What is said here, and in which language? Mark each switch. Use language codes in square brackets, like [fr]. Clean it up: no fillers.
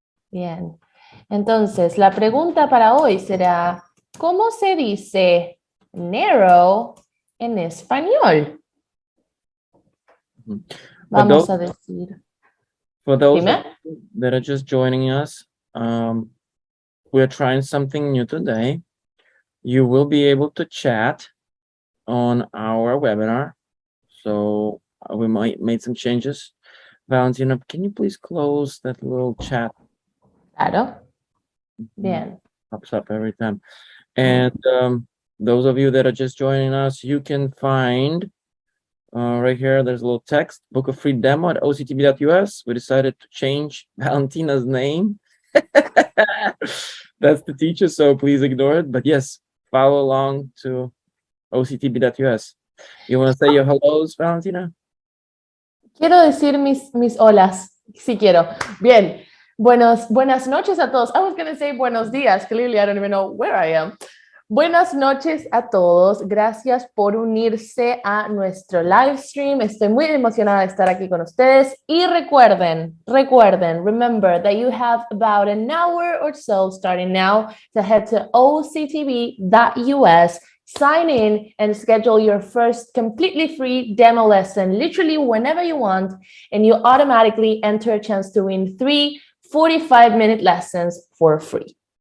[es] Bien. Entonces, la pregunta para hoy será, ¿cómo se dice narrow en español? Vamos a decir. [en] For those that are just joining us, we're trying something new today. You will be able to chat on our webinar. So we might make some changes. Valentina, can you please close that little chat? [es] Claro. Bien. [en] Pops up every time. And those of you that are just joining us, you can find right here, there's a little text, book a free demo at octb.us. We decided to change Valentina's name. That's the teacher, so please ignore it. But yes, follow along to octb.us. You want to say your hellos, Valentina? [es] Quiero decir mis holas, si quiero. Bien. Buenas noches a todos. [en] I was going to say [es] buenos días. [en] Clearly, I don't even know where I am. [es] Buenas noches a todos. Gracias por unirse a nuestro live stream. Estoy muy emocionada de estar aquí con ustedes. Y recuerden, [en] remember that you have about an hour or so starting now to head to octb.us, sign in, and schedule your first completely free demo lesson, literally whenever you want, and you automatically enter a chance to win 3 45-minute lessons for free.